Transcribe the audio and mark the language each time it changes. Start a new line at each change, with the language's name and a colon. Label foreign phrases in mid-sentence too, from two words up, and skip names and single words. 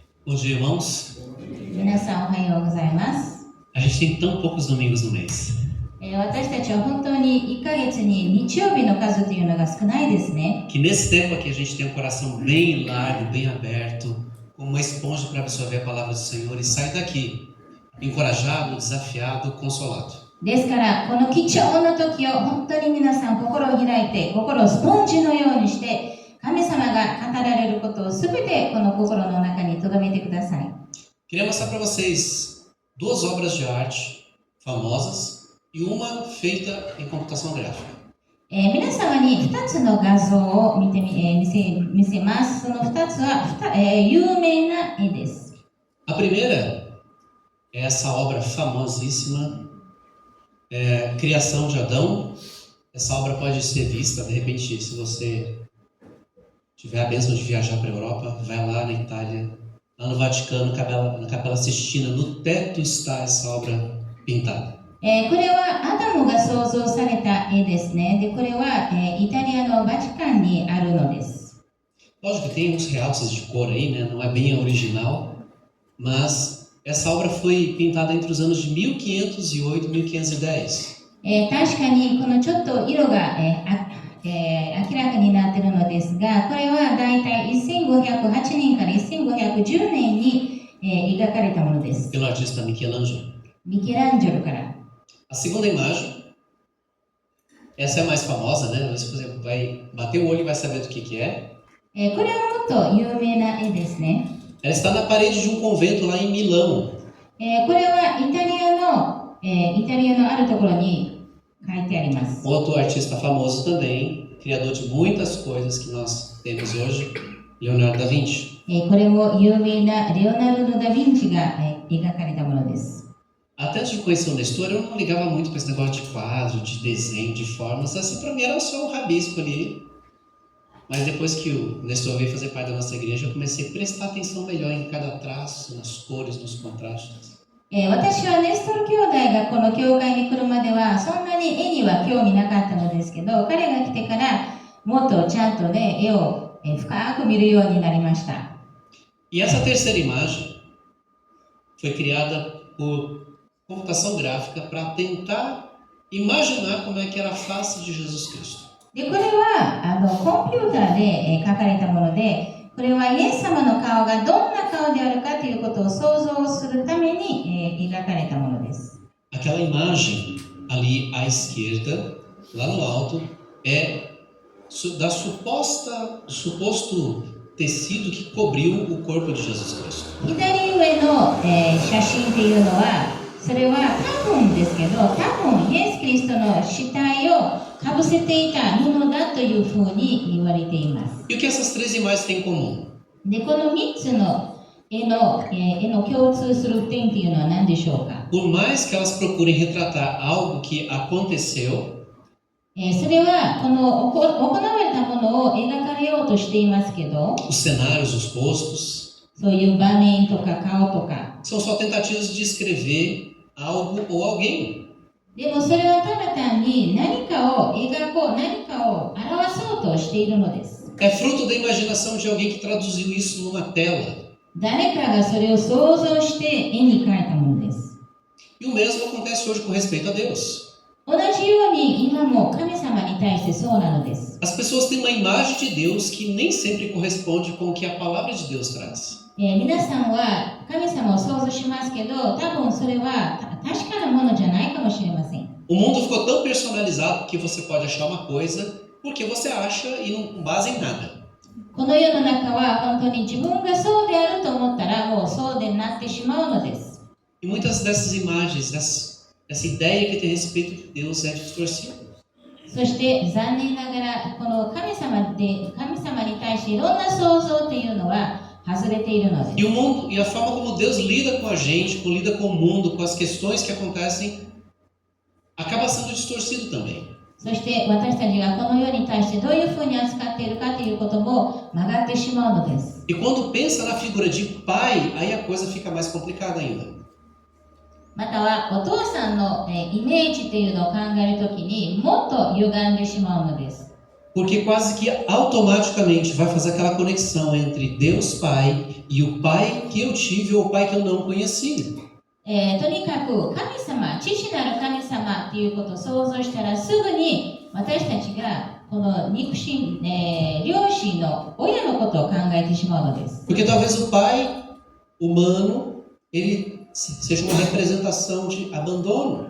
Portuguese: Bom dia, irmãos.
Japanese: 皆さんおはようございます。
Portuguese: A gente tem tão poucos domingos no mês.
Japanese: 私たちは本当に1ヶ月に日曜日の数というのが少ないですね。
Portuguese: Que nesse tempo aqui a gente tem um coração bem largo, bem aberto, como uma esponja para absorver a palavra do Senhor e sair daqui encorajado, desafiado, consolado.
Japanese: ですからこの貴重な時を本当に皆さん心を開いて、心をスポンジのようにして神様が語られることをすべてこの心の中に留めてください。
Portuguese: Queria mostrar para vocês duas obras de arte famosas e uma feita em computação gráfica.
Japanese: 皆様に2つの画像を見せます。その2つは、有名な絵です。
Portuguese: A primeira é essa obra famosíssima, Criação de Adão. Essa obra pode ser vista, de repente, se você tiver a bênção de viajar para a Europa, vai lá na Itália, lá no Vaticano, na Capela Sistina, no teto está essa obra pintada.
Japanese: これはアダムが創造された絵ですね。で、これは、イタリアのバチカンにあるのです。
Portuguese: Lógico que tem uns realces de cor aí, né? Não é bem a original, mas essa obra foi pintada entre os anos de 1508 e 1510.
Japanese: 確かにこのちょっと色が、明らかになっているのですが、これはだいたい1508年から1510年に、描かれたものです。
Portuguese: Pelo artista Michelangelo.
Japanese: ミケランジェロから。
Portuguese: A segunda imagem, essa é a mais famosa, né? Você vai bater o olho e vai saber do que é.
Japanese: これはもっと有名な絵ですね。
Portuguese: Ela está na parede de um convento lá em Milão.
Japanese: これはイタリアのあるところに書いてあります。
Portuguese: Outro artista famoso também, criador de muitas coisas que nós temos hoje, Leonardo da Vinci.
Japanese: これも有名なレオナルド・ダ・ヴィンチが、描かれたものです。
Portuguese: Até antes de conhecer o Nestor, eu não ligava muito para esse negócio de quadro, de desenho, de formas. Assim, para mim era só um rabisco ali. Mas depois que o Nestor veio fazer parte da nossa igreja, eu comecei a prestar atenção melhor em cada traço, nas cores, nos contrastes.
Japanese: 私はネストル兄弟がこの教会に来るまではそんなに絵には興味なかったのですけど、彼が来てからもっとちゃんとね、絵を深く見るようになりました。
Portuguese: E essa terceira imagem foi criada por computação gráfica para tentar imaginar como é que era a face de Jesus Cristo.
Japanese: でこれはコンピューターで、書かれたもので、これはイエス様の顔がどんな顔であるかということを想像するために、描かれたものです。
Portuguese: Aquela imagem ali à esquerda, lá no alto, é da suposto tecido que cobriu o corpo de Jesus Cristo.
Japanese: 左上の、写真っていうのは、それは多分ですけど、多分イエス・キリストの死体をかぶせていた布だというふうに言われています。
Portuguese: E o que essas três imagens têm em comum?
Japanese: で、この3つの絵の共通する点っていうのは何でしょうか。
Portuguese: Por mais que elas procurem retratar algo que aconteceu,
Japanese: それはこの行われたものを描かれようとしていますけど、
Portuguese: os cenários, os rostos,
Japanese: そういう場面とか顔とか、
Portuguese: são só tentativas de escrever algo ou alguém.
Japanese: でもそれはただ単に何かを描こう、何かを表そうとしているのです。
Portuguese: É fruto da imaginação de alguém que traduziu isso numa tela.
Japanese: 誰かがそれを想像して絵に描いたものです。
Portuguese: E o mesmo acontece hoje com respeito a Deus.
Japanese: 同じように今も神様に対してそうなのです。
Portuguese: As pessoas têm uma imagem de Deus que nem sempre corresponde com o que a palavra de Deus traz.
Japanese: 皆さんは神様を想像しますけど、多分それは確かなものじゃないかもしれません。
Portuguese: O mundo ficou tão personalizado que você pode achar uma coisa porque você acha e não basa em nada.
Japanese: この世の中は本当に自分がそうであると思ったらもうそうでなってしまうのです。
Portuguese: E muitas dessas imagens, essa ideia que tem a respeito de Deus é distorcida.
Japanese: そして残念ながらこの神様に対していろんな想像というのは外れているのです。
Portuguese: E o mundo, e a forma como Deus lida com a gente, lida com o mundo, com as questões que acontecem, acaba sendo distorcido também.
Japanese: そして私たちがこの世に対してどういうふうに扱っているかということも曲がってしまうのです。
Portuguese: E quando pensa na figura de pai, aí a coisa fica mais complicada ainda.
Japanese: またはお父さんのイメージというのを考えるときにもっと歪んでしまうのです。
Portuguese: porque quase que automaticamente vai fazer aquela conexão entre Deus Pai e o Pai que eu tive ou o Pai que eu não conheci.
Japanese: とにかく神様、父なる神様っていうことを想像したらすぐに私たちがこの肉親、両親の親のことを考えてしまうのです。
Portuguese: Porque talvez o pai humano ele seja uma representação de abandono.